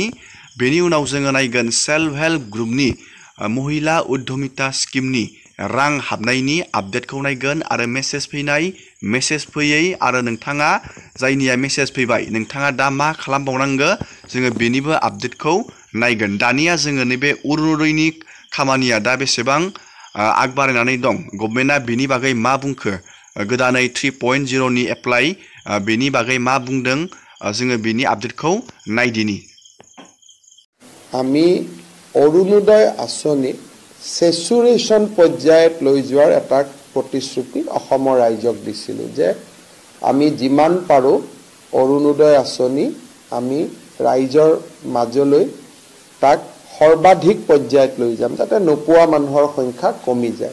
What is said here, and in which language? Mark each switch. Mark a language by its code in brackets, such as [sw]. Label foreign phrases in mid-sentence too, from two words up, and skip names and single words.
[brx] बेनि उनाव जोङो नायगोन [en] self help [brx] ग्रुपनि महिला उद्यमिता स्किमनि रां हाबनायनि आपडेटखौ नायगोन आरो मेसेज फैनाय, मेसेज फैयै आरो नोंथाङा जायनिया मेसेज फैबाय नोंथाङा दा मा खालामबावनांगो जोङो बेनिबो आपडेटखौ नायगोन। दानिया जोङो नैबे अरुणोदयनि खामानिया दा बेसेबां आग बारायनानै दं, गभर्नमेन्टआ बेनि बागै मा बुंखो, गोदानै 3.0 नि एप्लाइ बेनि बागै मा बुंदों, जोङो बेनि आपडेटखौ नायदिनि। [as] আমি অৰুণোদয় আঁচনি সেচুৰেশ্যন পৰ্যায়ত লৈ যোৱাৰ এটা প্ৰতিশ্ৰুতি অসমৰ ৰাইজক দিছিলোঁ যে আমি যিমান পাৰোঁ অৰুণোদয় আঁচনি আমি ৰাইজৰ মাজলৈ তাক সৰ্বাধিক পৰ্যায়ত লৈ যাম, যাতে নোপোৱা মানুহৰ সংখ্যা কমি যায়।